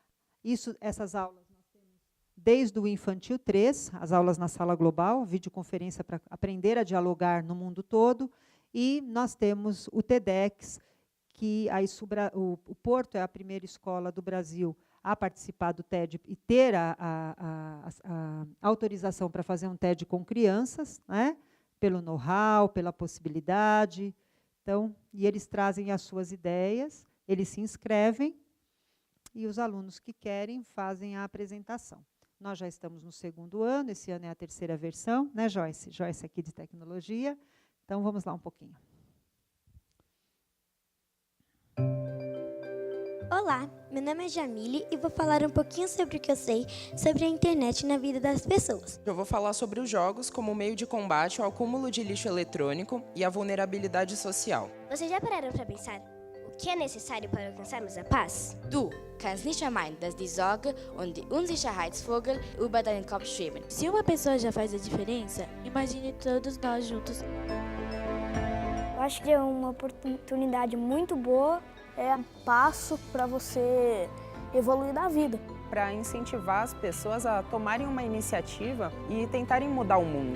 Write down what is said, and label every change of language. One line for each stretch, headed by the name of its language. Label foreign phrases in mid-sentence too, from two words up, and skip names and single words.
Portuguese: Essas aulas nós temos desde o Infantil 3, as aulas na Sala Global, videoconferência para aprender a dialogar no mundo todo, e nós temos o TEDx, que o Porto é a primeira escola do Brasil a participar do TED e ter a autorização para fazer um TED com crianças, né? Pelo know-how, pela possibilidade. Então, e eles trazem as suas ideias, eles se inscrevem, e os alunos que querem fazem a apresentação. Nós já estamos no segundo ano, esse ano é a terceira versão, né, Joyce? Joyce aqui de tecnologia. Então, vamos lá um pouquinho. Olá, meu nome é Jamile e vou falar um pouquinho sobre o que eu sei sobre a internet na vida das pessoas. Eu vou falar sobre os jogos como meio de combate ao acúmulo de lixo eletrônico e à vulnerabilidade social. Vocês já pararam para pensar o que é necessário para alcançarmos a paz?
German: Du kannst nicht vermeiden, dass die Sorge und die Unsicherheitsvogel über deinen Kopf schweben.
Portuguese: Se uma pessoa já faz a diferença, imagine todos nós juntos. Eu acho que é uma oportunidade muito boa, é um passo para você evoluir na vida. Para incentivar as pessoas a tomarem uma iniciativa e tentarem mudar o mundo.